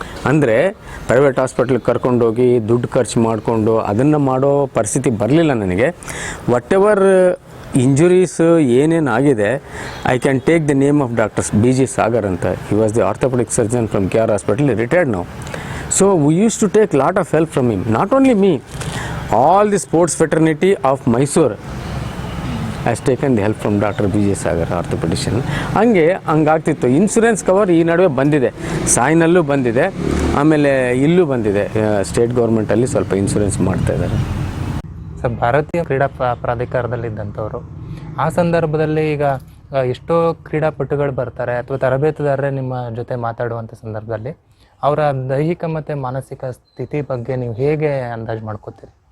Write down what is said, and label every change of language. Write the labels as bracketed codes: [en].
[kn] ಅಂದರೆ ಪ್ರೈವೇಟ್ ಹಾಸ್ಪಿಟ್ಲಿಗೆ ಕರ್ಕೊಂಡೋಗಿ ದುಡ್ಡು ಖರ್ಚು ಮಾಡಿಕೊಂಡು ಅದನ್ನು ಮಾಡೋ ಪರಿಸ್ಥಿತಿ ಬರಲಿಲ್ಲ ನನಗೆ. [en] whatever injuries [kn] ಏನೇನು ಆಗಿದೆ, [en] I can take the name of doctors BG Sagar ಅಂತ. He was the orthopedic surgeon from KR hospital, retired now. So we used to take lot of help from him. Not only me, all the sports fraternity of Mysore has taken the help from Dr. BG Sagar, orthopedician. [kn] ಹಂಗಾಗ್ತಿತ್ತು. Insurance cover ಈ ನಡುವೆ ಬಂದಿದೆ, ಸಾಯಿನಲ್ಲೂ ಬಂದಿದೆ, ಆಮೇಲೆ ಇಲ್ಲೂ ಬಂದಿದೆ. State ಗೌರ್ಮೆಂಟಲ್ಲಿ ಸ್ವಲ್ಪ insurance ಮಾಡ್ತಾ ಇದ್ದಾರೆ. ಸರ್, ಭಾರತೀಯ ಕ್ರೀಡಾ ಪ್ರಾಧಿಕಾರದಲ್ಲಿದ್ದಂಥವ್ರು ಆ ಸಂದರ್ಭದಲ್ಲಿ ಈಗ ಎಷ್ಟೋ ಕ್ರೀಡಾಪಟುಗಳು ಬರ್ತಾರೆ ಅಥವಾ ತರಬೇತುದಾರರೇ ನಿಮ್ಮ ಜೊತೆ ಮಾತಾಡುವಂಥ ಸಂದರ್ಭದಲ್ಲಿ ಅವರ ದೈಹಿಕ ಮತ್ತು ಮಾನಸಿಕ ಸ್ಥಿತಿ ಬಗ್ಗೆ ನೀವು ಹೇಗೆ ಅಂದಾಜು ಮಾಡ್ಕೋತೀರಿ?